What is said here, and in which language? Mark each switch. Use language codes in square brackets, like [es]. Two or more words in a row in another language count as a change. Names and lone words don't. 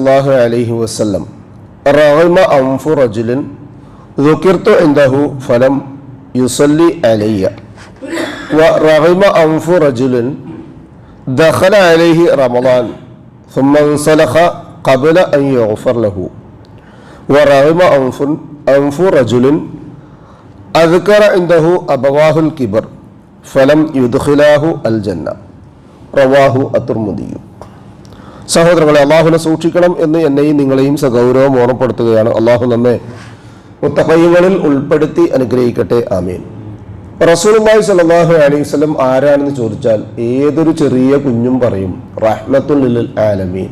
[ar] الله عليه وسلم رغم أنف رجل ذكرت عنده فلم يصلي علي ورغم أنف رجل دخل عليه رمضان ثم انسلخ قبل أن يغفر له ورغم أنف رجل أذكر عنده أبواه الكبر فلم يدخلاه الجنة رواه الترمذي. [ml] സഹോദരങ്ങളെ, അള്ളാഹുവിനെ സൂക്ഷിക്കണം എന്ന് എന്നെയും നിങ്ങളെയും സഗൗരവം ഓർമ്മപ്പെടുത്തുകയാണ്. അള്ളാഹു നമ്മെ മുത്തഖീങ്ങളിൽ ഉൾപ്പെടുത്തി അനുഗ്രഹിക്കട്ടെ, ആമീൻ. [ar] رسول الله صلى الله عليه وسلم [ml] ആരാണെന്ന് ചോദിച്ചാൽ ഏതൊരു ചെറിയ കുഞ്ഞും പറയും [ar] رحمة للعالمين.